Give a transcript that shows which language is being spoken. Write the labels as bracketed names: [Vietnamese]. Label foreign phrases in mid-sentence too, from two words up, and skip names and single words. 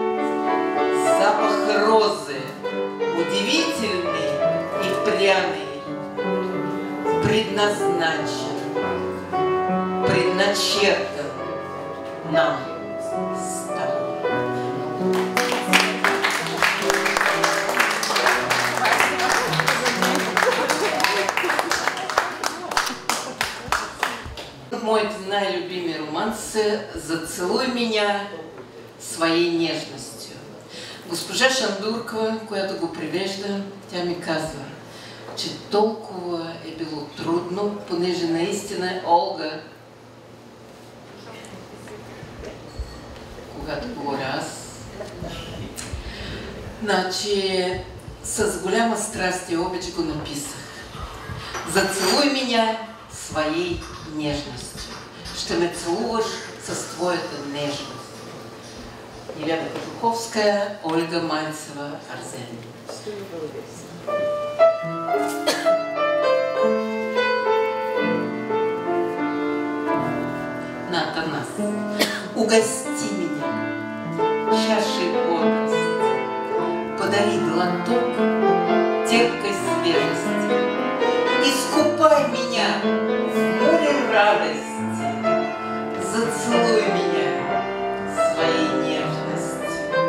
[Russian] Запах розы удивительный и пряный предназначен, предначертан нам с тобой. [Bulgarian] Мой най-любимий романс е [Russian] "Зацелуй меня своей нежностью". [Bulgarian] Госпожа Шандуркова, която го превежда, тя ми казва, че толкова е било трудно, понеже наистина Олга, когато говоря аз, значи с голяма страст и обич го написах. [Russian] Зацелуй меня своей нежностью. [Bulgarian] Ще ме целуваш с твоята нежност. Еляна Кожуховская, Ольга Мальцева-Арзен. На Атанас. [Russian] Угости меня чашей бодрости, подари глоток терпкой свежести, искупай меня в море радости, зацелуй меня своей нежностью.